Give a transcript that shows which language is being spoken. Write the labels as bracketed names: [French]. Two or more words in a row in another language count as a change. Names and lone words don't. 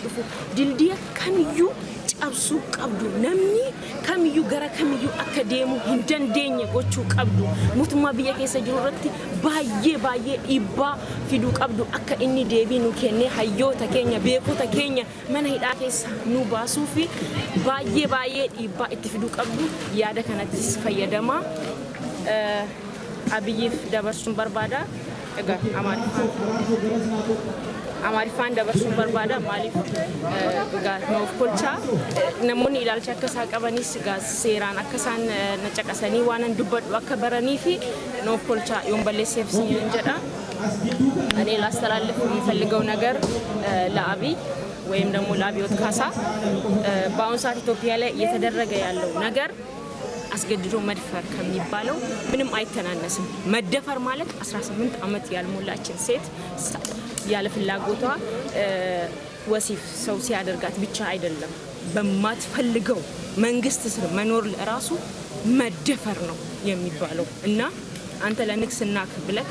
[Oromo] dhufu dildiya kamiyyuu cabsuu qabdu namni kamiyyuu gara kamiyyuu akka deemu hin dandeenye gochuu qabdu mootummaa biyya keessa jiru irratti baay'ee dhiibbaa fiduu qabdu akka inni deebii nu kennee hayyoota keenya beekota keenya mana hidhaa keessa nu baasuu fi baay'ee dhiibbaa itti fiduu qabdu yaada kanattis fayyadama abiyyiif dabarsuun barbaada egaa Amaariffaan dabarsuun barbaada maaliif noof kolchaa namoonni ilaalcha akka isaa qabanis seeraan akka isaan na caqasanii waan an dubbadhu akka baranii fi noof kolchaa yoon balleesseef siin jedha [Amharic] እኔ ላስተላልፍ የሚፈልገው ነገር ለአብይ ወይም ደግሞ ለአብዮት ካሳ በአሁኑ ሰዓት ኢትዮጵያ ላይ እየተደረገ ያለው ነገር አስገድዶ መድፈር ከሚባለው ምንም አይተናነስም መደፈር ማለት 18 ዓመት ያልሞላችን ሴት ያለ ፍላጎቷ ወሲፍ ሰው ሲያደርጋት ብቻ አይደለም በማትፈልገው መንግስት ስር መኖር ለራሱ መደፈር ነው የሚባለው እና አንተ ለንግስናክ ብለህ